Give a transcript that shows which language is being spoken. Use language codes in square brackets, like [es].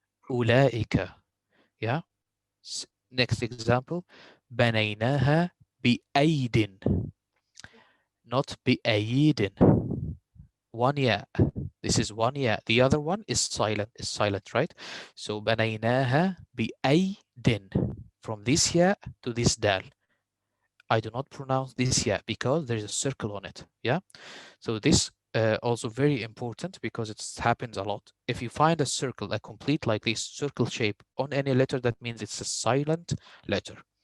[ar] أولئك. [en] Yeah. Next example. [ar] بنيناها بأيد. [en] Not [ar] بأيد. [en] One yeah. This is one yeah. The other one is silent, right? So [ar] بنيناها بأيد. [en] From this yeah to this dal. I do not pronounce this yeah because there is a circle on it. Yeah. So this also very important because it happens a lot. If you find a circle, a complete like this circle shape on any letter, that means it's a silent letter.